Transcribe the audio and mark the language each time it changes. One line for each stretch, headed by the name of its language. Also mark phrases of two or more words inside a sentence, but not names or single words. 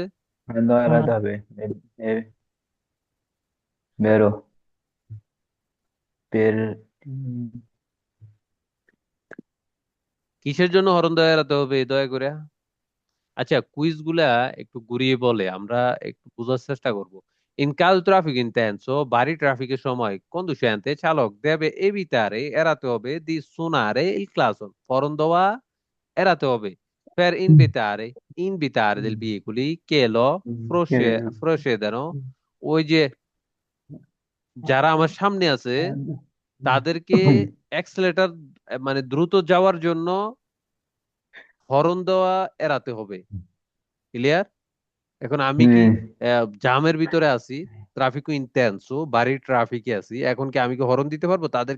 Bangla: এড়াতে হবে। বেরো বের। কিসের জন্য হরণ দেওয়া এরাতে হবে দয়া করে? আচ্ছা, কুইজ গুলা একটু ঘুরিয়ে বলে, আমরা একটু বোঝার চেষ্টা করব।
Italian: in caso traffico intenso,
Bangla: ভারী ট্রাফিকের সময় conducente চালক
Italian: deve evitare,
Bangla: এড়াতে হবে
Italian: di suonare il clacson,
Bangla: হরন দেওয়া এড়াতে হবে
Italian: per invitare del veicoli che lo procedono,
Bangla: ওই যে যারা আমার সামনে আছে তাদেরকে অ্যাক্সেলেটর, মানে দ্রুত যাওয়ার জন্য হরন দেওয়া এড়াতে হবে। ক্লিয়ার? এখন আমি কি জামের ভিতরে আছি,
Italian: traffico intenso,
Bangla: বাড়ি ট্রাফিকে আছি, এখন কি আমি কি হরন দিতে পারবো তাদেরকে?